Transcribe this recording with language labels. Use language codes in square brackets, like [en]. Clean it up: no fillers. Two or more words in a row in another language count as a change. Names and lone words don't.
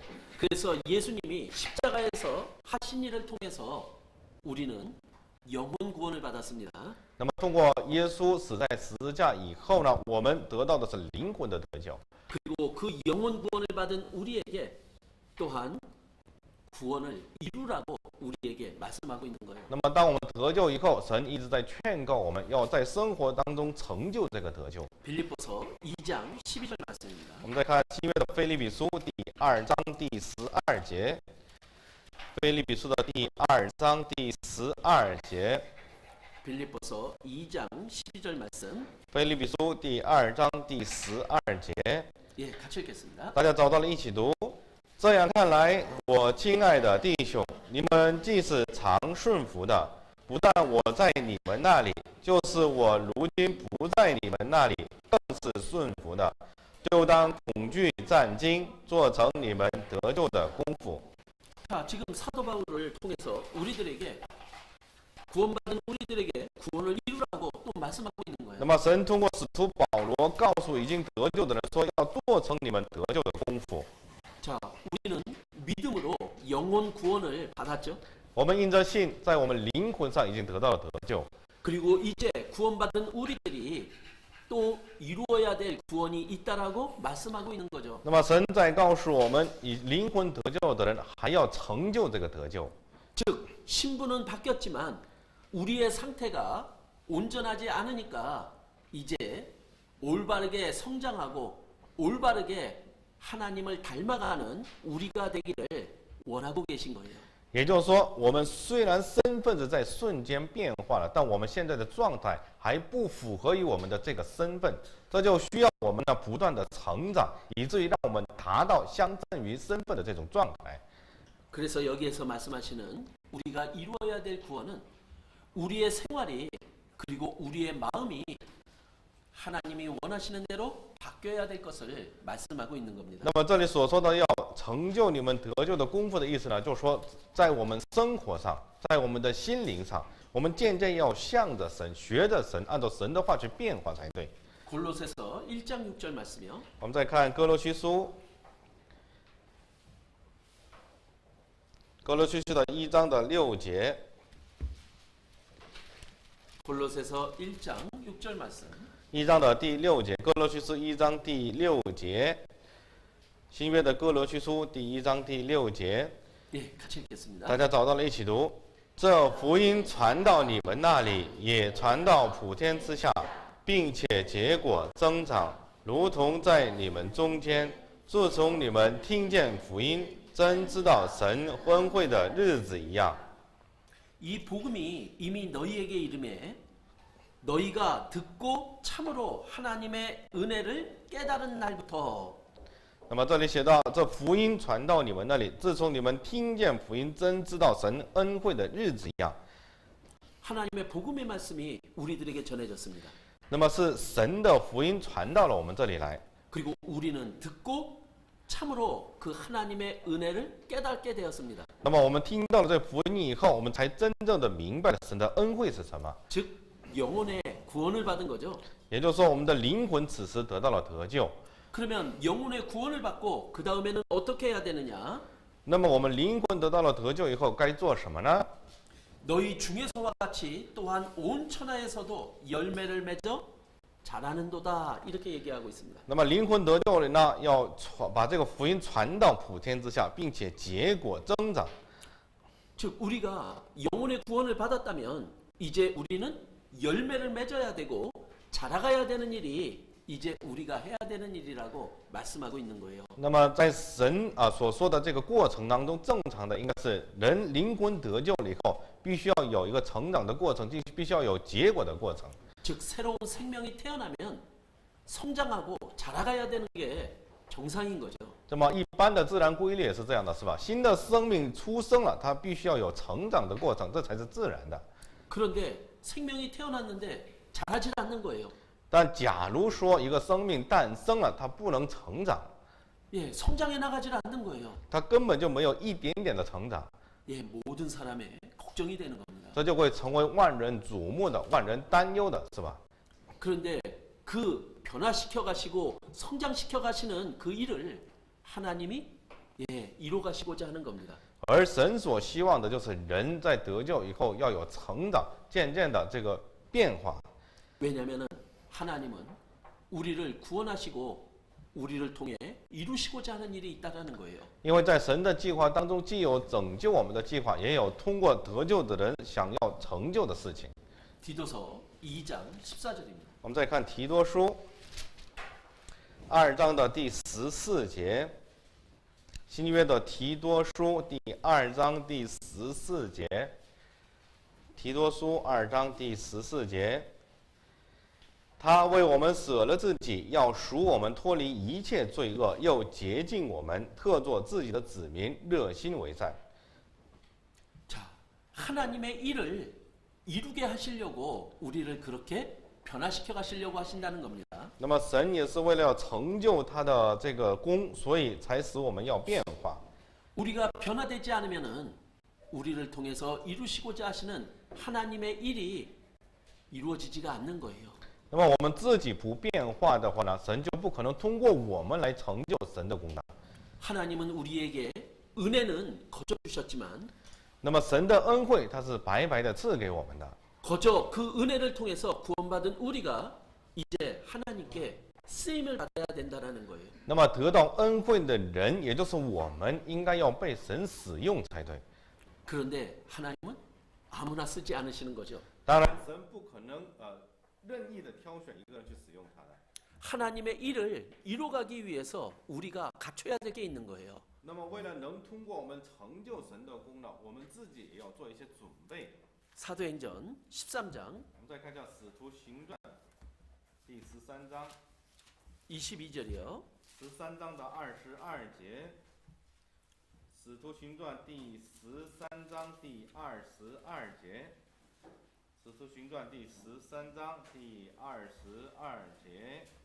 [ko] 그래서 예수님이 십자가에서 하신 일을 통해서 우리는 영혼 구원을 받았습니다. [zh] 那么，通过耶稣死在十字架以后呢，我们得到的是灵魂的得救。 [ko] 그리고 그 영혼 구원을 받은 우리에게 또한 구원을 이루라고 우리에게 말씀하고 있는 거예요. [zh] 那么，当我们得救以后，神一直在劝告我们要在生活当中成就这个得救。 [ko] 빌립보서 2장 12절 말씀입니다. [zh] 我们再看新约的腓立比书第2章第12节，腓立比书的第2章第12节， [ko] 빌립보서 2장 12절 말씀. [zh] 腓立比书第2章第12节， [ko] 예, 같이 읽겠습니다. [zh] 大家找到了，一起读。这样看来，我亲爱的弟兄，你们既是常顺服的，不但我在你们那里，就是我如今不在你们那里，更是顺服的，就当恐惧战惊，做成你们得救的功夫。 [ko] 자, 지금 사도 바울을 통해서 우리들에게 구원받은 우리들에게 구원을 이루라고 또 말씀하고 있는 [zh] 那 [ko] 거예요. [zh] 么，神通过使徒保罗告诉已经得救的人说，要做成你们得救的功夫。 [ko] 자, 우리는 믿음으로 영혼 구원을 받았죠. [zh] 我们因着信，在我们灵魂上已经得到了得救。 [ko] 그리고 이제 구원받은 우리들이 또 이루어야 될 구원이 있다라고 말씀하고 있는 거죠. [zh] 那么，神在告诉我们，以灵魂得救的人还要成就这个得救。 [ko] 즉, 신분은 바뀌었지만 우리의 상태가 온전하지 않으니까 이제 올바르게 성장하고 올바르게 하나님을 닮아가는 우리가 되기를 원하고 계신 거예요. [zh] 也就是说，我们虽然身份是在瞬间变化了，但我们现在的状态还不符合于我们的这个身份，这就需要我们呢不断的成长，以至于让我们达到相称于身份的这种状态。 [ko] 그래서 여기에서 말씀하시는 우리가 이루어야 될 구원은 우리의 생활이 그리고 우리의 마음이 하나님이 원하시는 대로 바뀌어야 될 것을 말씀하고 있는 겁니다. [zh] 那么这里所说的要成就你们得救的功夫的意思呢，就是说在我们生活上，在我们的心灵上，我们渐渐要向着神，学着神，按照神的话去变化才对。 [ko] 골로새서 1장 6절 말씀이요. [zh] 我们再看哥罗西书，哥罗西书的1章的6节。 [ko] 골로새서 1장 6절 말씀. [zh] 1 章的第6节，哥罗西书1章第6节，新约的哥罗西书第1章第6节， [ko] 예, 같이 읽겠습니다. [zh] 大家找到了，一起读。这福音传到你们那里，也传到普天之下，并且结果增长，如同在你们中间。自从你们听见福音，真知道神婚会的日子一样。 [ko] 이 복음이 이미 너희에게 이름에 너희가 듣고 참으로 하나님의 은혜를 깨달은 날부터 [zh] 那么这里写到，这福音传到你们那里，自从你们听见福音，真知道神恩惠的日子一样。 [ko] 하나님의 복음의 말씀이 우리들에게 전해졌습니다. [zh] 那么是神的福音传到了我们这里来， [ko] 그리고 우리는 듣고 참으로 그 하나님의 은혜를 깨닫게 되었습니다. [zh] 那么我们听到了这福音以后，我们才真正的明白了神的恩惠是什么。 [ko] 즉 영혼의 구원을 받은 거죠. [zh] 也就是说，我们的灵魂此时得到了得救。 [ko] 그러면 영혼의 구원을 받고 그 다음에는 어떻게 해야 되느냐? [zh] 那么我们灵魂得到了得救以后，该做什么呢？ [ko] 너희 중에서와 같이 또한 온 천하에서도 열매를 맺어 잘하는도다 이렇게 얘기하고 있습니다. [zh] 那么灵魂得救了呢，要把这个福音传到普天之下，并且结果增长。 [ko] 즉 우리가 영혼의 구원을 받았다면 이제 우리는 열매를 맺어야 되고 자라가야 되는 일이 이제 우리가 해야 되는 일이라고 말씀하고 있는 거예요. [zh] 那么在神所说的这个过程当中，正常的应该是人灵魂得救了以后，必须要有一个成长的过程，必须要有结果的过程。 [ko] 즉 새로운 생명이 태어나면 성장하고 자라가야 되는 게 정상인 거죠. [zh] 这么一般的自然规律也是这样的，是吧？新的生命出生了，它必须要有成长的过程，这才是自然的。 [ko] 그런데 생명이 태어났는데 자라질 않는 거예요. [zh] 但假如说一个生命诞生了，它不能成长， [ko] 예, 성장해 나가질 않는 거예요. [zh] 它根本就没有一点点的成长， [ko] 예, 모든 사람의 걱정이 되는 겁니다. [zh] 这就会成为万人瞩目的、万人担忧的，是吧？ [ko] 그런데 그 변화시켜 가시고 성장시켜 가시는 그 일을 하나님이 이뤄 가시고자 하는 겁니다. [zh] 而神所希望的就是人在得救以后要有成长，渐渐的这个变化。 [ko] 왜냐하면 하나님은 우리를 구원하시고 우리를 통해 이루시고자 하는 일이 있다라는 거예요. [zh] 因为在神的计划当中，既有拯救我们的计划，也有通过得救的人想要成就的事情。 [ko] 디도서 2장 14절입니다. [zh] 我们再看提多书2章的第14节，新约的提多书第2章第14节，提多书2章第14节，他为我们舍了自己，要赎我们脱离一切罪恶，又洁净我们，特作自己的子民，热心为善。 [ko] 자, 하나님의 일을 이루게 하시려고 우리를 그렇게 변화시켜 가시려고 하신다는 겁니다. [zh] 那么神也是为了要成就他的这个功，所以才使我们要变化。 [ko] 우리가 변화되지 않으면은 우리를 통해서 이루시고자 하시는 하나님의 일이 이루어지지가 않는 거예요. [zh] 那么我们自己不变化的话呢，神就不可能通过我们来成就神的功能。 [ko] 하나님은 우리에게 은혜는 거저 주셨지만 [zh] 那么神的恩惠，它是白白的赐给我们的。 [ko] 거저 그 은혜를 통해서 구원받은 우리가 이제 하나님께 쓰임을 받아야 된다라는 거예요. [zh] 那么得到恩惠的人，也就是我们，应该要被神使用才对。 [ko] 그런데 하나님은 아무나 쓰지 않으시는 거죠. [zh] 当然，神不可能任意的挑选一个人去使用他的。 [ko] 하나님의 일을 이루어가기 위해서 우리가 갖춰야 될 게 있는 거예요. [zh] 那么为了能通过我们成就神的功呢，我们自己也要做一些准备。 [ko] 사도행전 13장 [zh] 我们再看一下《使徒行传》第13章。 [ko] 22절이요. [zh] 13章的22节，《使徒行传》第13章第22节，《使徒行传》第13章第22节。